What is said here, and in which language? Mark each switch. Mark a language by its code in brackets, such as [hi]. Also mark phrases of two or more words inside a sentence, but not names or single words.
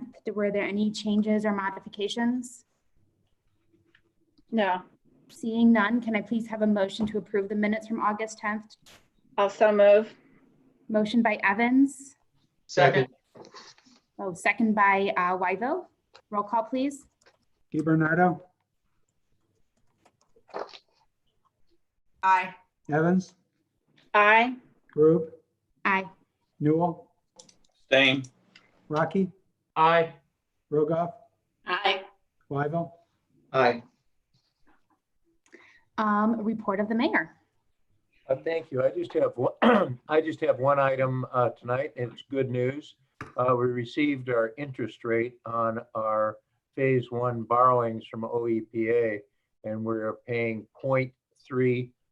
[en] Were there any changes or modifications? No. Seeing none, can I please have a motion to approve the minutes from August 10th? Also move. Motion by Evans. Second. Oh, second by Weigel. Roll call, please. DiBernardo, Aye. Evans, Aye. Grube, Aye. Newell, Same. Rocky, Aye. Rogoff, Aye. Weigel. Aye. Report of the mayor. Thank you. I just have one, I just have one item tonight, and it's good news. We received our interest rate on our phase 1 borrowings from OEPA, and we're paying 0.3%.